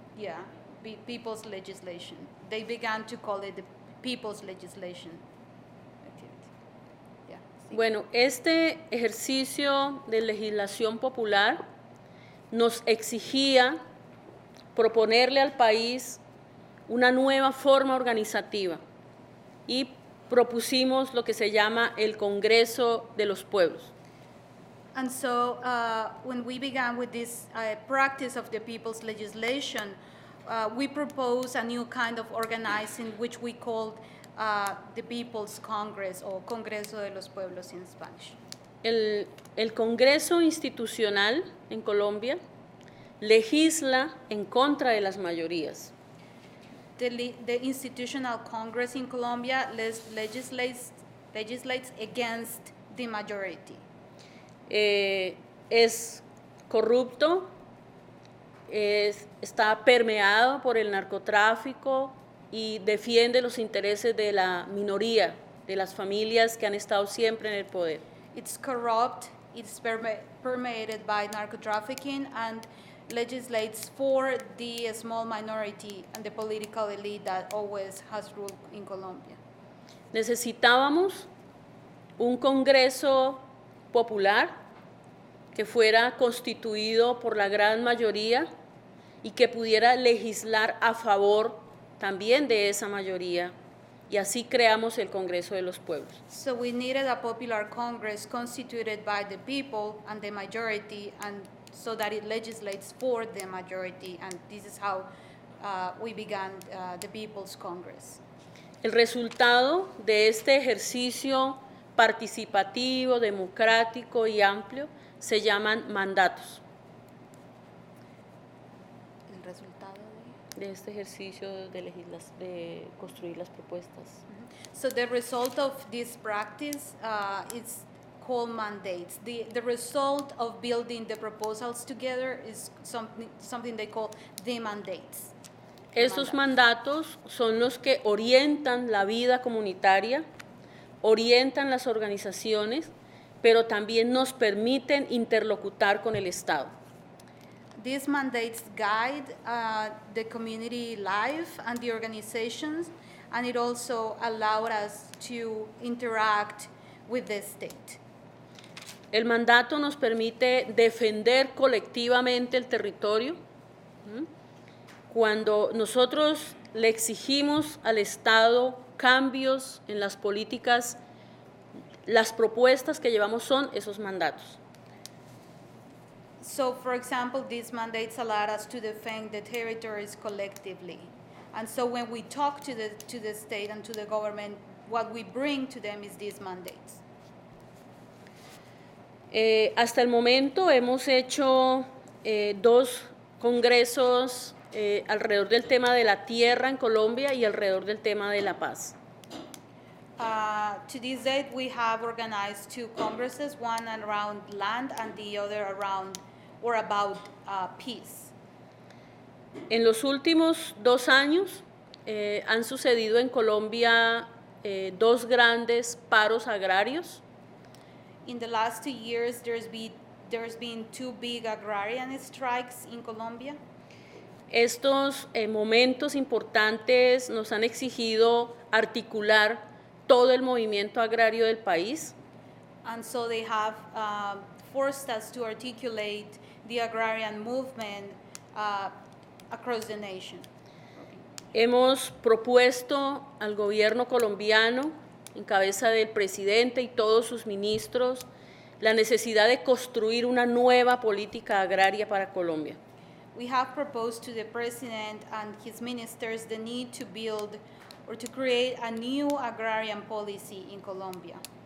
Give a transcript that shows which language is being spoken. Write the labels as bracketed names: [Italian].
[English] Yeah, people's legislation. They began to call it the people's legislation activity. Yeah. sí. [Spanish] Bueno, este ejercicio de legislación popular nos exigía proponerle al país una nueva forma organizativa y propusimos lo que se llama el Congreso de los Pueblos. [English] And so when we began with this practice of the people's legislation, we proposed a new kind of organizing which we called the People's Congress or Congreso de los Pueblos in Spanish. [Spanish] El Congreso institucional en Colombia legisla en contra de las mayorías. [English] The Institutional Congress in Colombia legislates against the majority. [Spanish] Es corrupto, está permeado por el narcotráfico y defiende los intereses de la minoría, de las familias que han estado siempre en el poder. [English] It's corrupt, it's permeated by narco-trafficking and legislates for the small minority and the political elite that always has ruled in Colombia. [Spanish] Necesitábamos un Congreso popular que fuera constituido por la gran mayoría y que pudiera legislar a favor también de esa mayoría, y así creamos el Congreso de los Pueblos. [English] So we needed a popular Congress constituted by the people and the majority, and so that it legislates for the majority, and this is how we began the People's Congress. [Spanish] El resultado de este ejercicio participativo, democrático y amplio se llaman mandatos. El resultado De este ejercicio de construir las propuestas. [English] So the result of this practice is called mandates. The result of building the proposals together is something they call the mandates. [Spanish] Estos mandatos son los que orientan la vida comunitaria, orientan las organizaciones, pero también nos permiten interlocutar con el Estado. [English] These mandates guide the community life and the organizations, and it also allowed us to interact with the state. [Spanish] El mandato nos permite defender colectivamente el territorio. Cuando nosotros le exigimos al Estado cambios en las políticas, las propuestas que llevamos son esos mandatos. [English] So, for example, these mandates allowed us to defend the territories collectively. And so when we talk to the state and to the government, what we bring to them is these mandates. [Spanish] Hasta el momento hemos hecho 2 congresos alrededor del tema de la tierra en Colombia y alrededor del tema de la paz. [English] To this date, we have organized 2 congresses, one around land and the other around or about peace. [Spanish] En los últimos 2 años han sucedido en Colombia 2 grandes paros agrarios. [English] In the last 2 years, there's been 2 big agrarian strikes in Colombia. [Spanish] Estos momentos importantes nos han exigido articular todo el movimiento agrario del país. [English] And so they have forced us to articulate the agrarian movement across the nation. [Spanish] Hemos propuesto al gobierno colombiano, en cabeza del presidente y todos sus ministros, la necesidad de construir una nueva política agraria para Colombia. [English] We have proposed to the president and his ministers the need to build or to create a new agrarian policy in Colombia.